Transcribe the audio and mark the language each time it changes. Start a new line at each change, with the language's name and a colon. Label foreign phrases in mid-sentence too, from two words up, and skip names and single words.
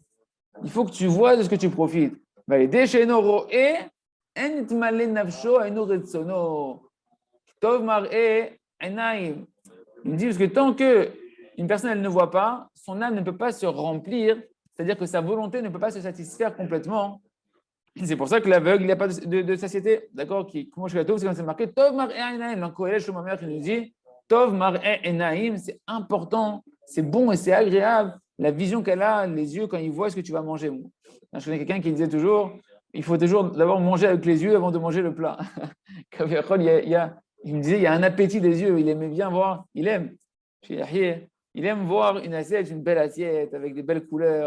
French: Il faut que tu vois de ce que tu profites. Il me dit parce que tant qu'une personne elle ne voit pas, son âme ne peut pas se remplir, c'est-à-dire que sa volonté ne peut pas se satisfaire complètement. C'est pour ça que l'aveugle, il n'y a pas de satiété, d'accord? Comment je suis c'est comme c'est marqué
Hebrew: טוב מראה עינים.
French: Dans Kohelet Shlomo qui nous dit
Hebrew: טוב מראה עינים,
French: c'est important, c'est bon et c'est agréable la vision qu'elle a, les yeux quand ils voient ce que tu vas manger. Je connais quelqu'un qui disait toujours il faut toujours d'abord manger avec les yeux avant de manger le plat. Il me disait il y a un appétit des yeux, il aimait bien voir, il aime voir une assiette, une belle assiette avec des belles couleurs.